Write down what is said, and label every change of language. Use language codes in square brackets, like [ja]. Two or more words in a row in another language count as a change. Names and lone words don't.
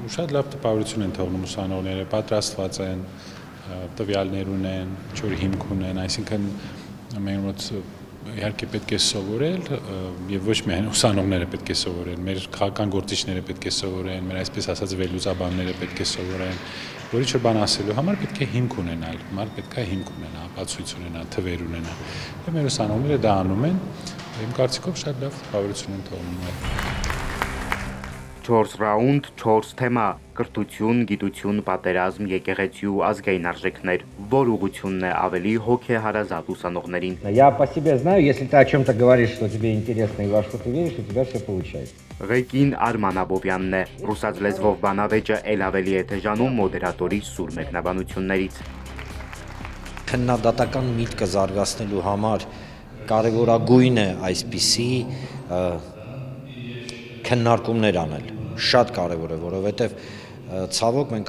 [hy] Շատ լավ տպավորություն են թողնում ուսանողները, պատրաստված են, տվյալներ ունեն, ինչ-որ հիմք ունեն, այսինքն մեր մոտ իհարկե պետք է սովորել եւ ոչ միայն ուսանողները պետք է սովորեն, մեր քաղաքական գործիչները պետք է սովորեն, մեր այսպես ասած վերլուծաբանները պետք է սովորեն, որ ինչ-որ բան ասելու համար պետք է հիմք ունենալ, մարդ պետք է հիմք ունենա, ապացույց ունենա, թվեր ունենա։ Եվ մեր ուսանողները դա անում են, իմ կարծիքով շատ լավ տպավորություն են թողնում։ 4 ռաունդ, 4 թեմա, կրթություն, գիտություն, պատերազմ, եկեղեցի ու ազգային արժեքներ, որ ուղղությունն է ավելի հոգեհարազատ ուսանողներին։ [ru] Я по себе знаю, если ты о чем-то говоришь, что тебе интересно и во что ты веришь, у тебя все получается։ [hy] Ղեկին Արման Աբովյանն է, ռուսաց լեզվով բանավեճը էլ ավելի է թեժանում մոդերատորի սուր մեկնաբանություններից։ Քննադատական միտքը զարգացնելու համար կարևորագույն է այսպիսի քննարկումներ անել։ Շատ կարևոր է, որովհետև ցավոք մենք